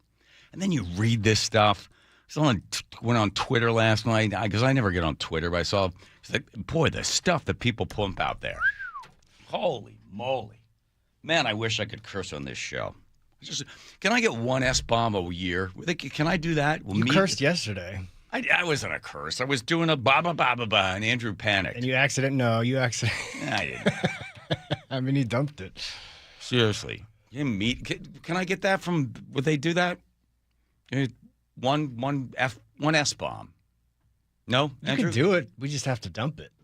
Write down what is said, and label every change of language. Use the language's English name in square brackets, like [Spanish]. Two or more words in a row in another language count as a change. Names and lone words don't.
[English] And then you read this stuff. Someone went on Twitter last night, because I never get on Twitter, but I saw, boy, the stuff that people pump out there. Holy moly. Man, I wish I could curse on this show. Can I get one S-bomb a year? Can I do that? You cursed yesterday. I wasn't a curse. I was doing a ba-ba-ba-ba-ba, and Andrew panicked. And you accident. I didn't. I mean, he dumped it. Seriously. Can I get that from, would they do that? One S-bomb. No, you Andrew? can do it. We just have to dump it.